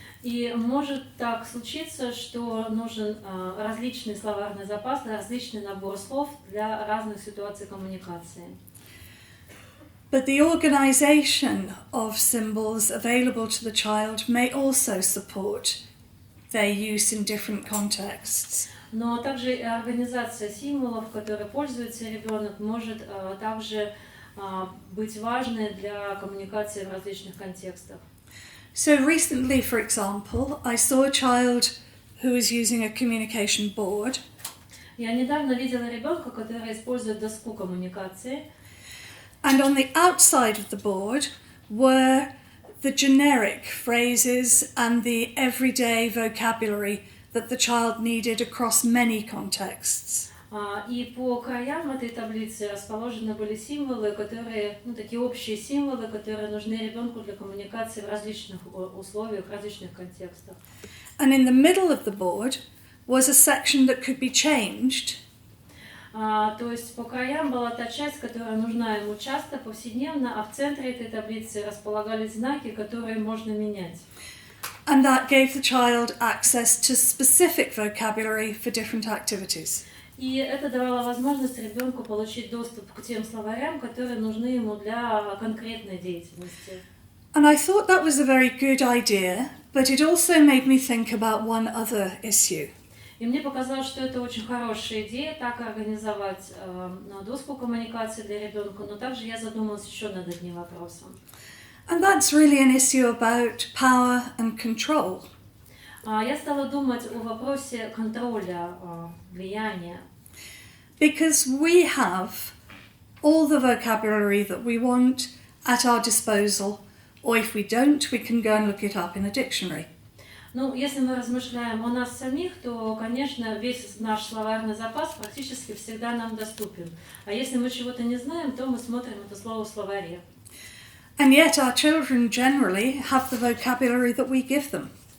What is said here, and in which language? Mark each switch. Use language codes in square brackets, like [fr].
[ru] И может так случиться, что нужен различный словарный запас, различный набор слов для разных ситуаций коммуникации. [en] But the organisation of symbols available to the child may also support their use in different contexts. [ru] Но также и организация символов, которой пользуется ребенок, может также быть важной для коммуникации в различных контекстах. [en] So recently, for example, I saw a child who was using a communication board. [ru] Я недавно видела ребенка, который использует доску коммуникации. [en] And on the outside of the board were the generic phrases and the everyday vocabulary that the child needed across many contexts. [ru] И по краям этой таблицы расположены были символы, которые, такие общие символы, которые нужны ребенку для коммуникации в различных условиях, в различных контекстах. [en] And in the middle of the board was a section that could be changed. [ru] То есть по краям была та часть, которая нужна ему часто, повседневно, а в центре этой таблицы располагались знаки, которые можно менять. [en] And that gave the child access to specific vocabulary for different activities. [ru] И это давало возможность ребенку получить доступ к тем словарям, которые нужны ему для конкретной деятельности. [en] And I thought that was a very good idea, but it also made me think about one other issue. [ru] И мне показалось, что это очень хорошая идея, так организовать доску коммуникации для ребенка, но также я задумалась еще над одним вопросом. [en] And that's really an issue about power and control. [ru] Я стала думать о вопросе контроля, влияния. [en] Because we have all the vocabulary that we want at our disposal, or if we don't, we can go and look it up in a dictionary. [ru] Ну, если мы размышляем о нас самих, то, конечно, весь наш словарный запас практически всегда нам доступен. А если мы чего-то не знаем, то мы смотрим это слово в словаре. [en] And yet our children generally have the vocabulary that we give them.